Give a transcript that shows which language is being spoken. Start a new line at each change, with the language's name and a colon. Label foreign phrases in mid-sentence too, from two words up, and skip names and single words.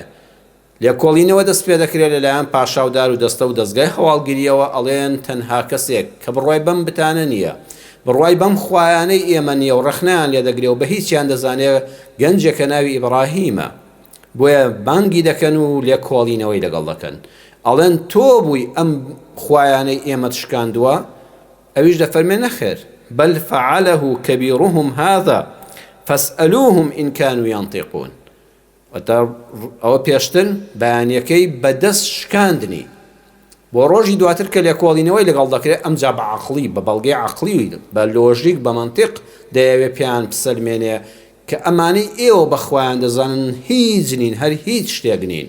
Central Kurdish: لێکۆڵینەوە دەست پێ دەکرێت لەلایەن پاشاودار و دەستە و دەستگای هەواڵگیریەوە، ئەڵێن تەنها کەسێک کە بڕوای بەم بتانە نییە، بڕوای بەم خوایانەی ئێمە نییە و ڕەخنەیان لێ دەگرێ و بە هیچیان دەزانێت گەنجێکە ناوی ئیبراهیمە. بۆیە بانگی دەکەن و لێکۆڵینەوەی لەگەڵ دەکەن، ئەڵێن تۆ بووی ئەم خوایانەی ئێمە شکاندووە؟ ئەویش دەفەرمێ نەخێر،
Arabic: بەل فەعەلەه کەبیرهم هذا فاسألوهم إن كانوا ينطقون.
Central Kurdish: ئەوە پێشتر بەیانیەکەی بەدەست شکاندنی بۆ ڕۆژی دواتر کە لێکۆڵینەوەی لەگەڵ دەکرێت ئەمجا بە عەقڵی بە بەڵگەی عەقلی بە لۆژیک بە مەنتیق دەیەوێت پێیان بسەلمێنێ کە ئەمانەی ئێوە بەخوایان دەزانن هیچ نین، هەر هیچ شتێک نین.